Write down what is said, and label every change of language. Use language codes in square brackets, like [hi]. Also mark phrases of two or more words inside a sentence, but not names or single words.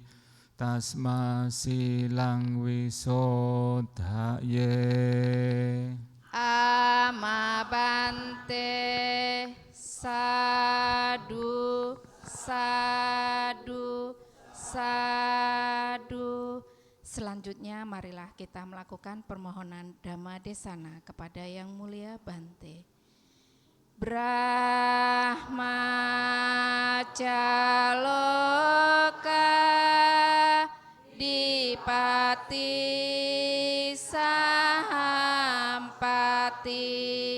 [pi] Tasma silang wisodhaye. Amabante. Sadu, sadu, sadu. [id] Selanjutnya marilah kita melakukan permohonan [pi] Dhamma Desana [id] kepada Yang Mulia Bante. [pi] Brahmacaloka Dipati Sahampati